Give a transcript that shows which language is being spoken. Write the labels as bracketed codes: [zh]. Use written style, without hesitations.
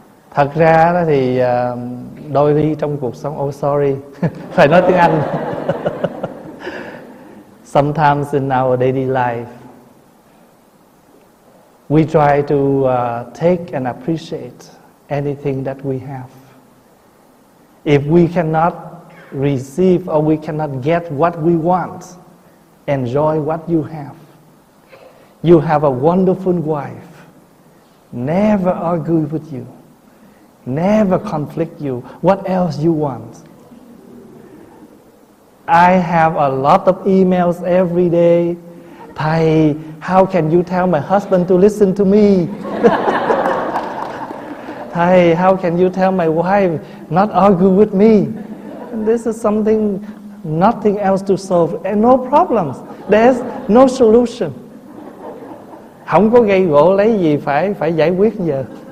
[vi] Thật ra đó thì đôi khi trong cuộc sống, [en] oh sorry, [vi] phải nói tiếng Anh. [en] Sometimes in our daily life, we try to take and appreciate anything that we have. If we cannot receive or we cannot get what we want, enjoy what you have. You have a wonderful wife. Never argue with you. Never conflict you. What else you want? I have a lot of emails every day. Thầy, how can you tell my husband to listen to me? Thầy, how can you tell my wife not argue with me? This is something, nothing else to solve. And no problems. There's no solution. [vi] Không có gây gỗ lấy gì phải giải quyết giờ.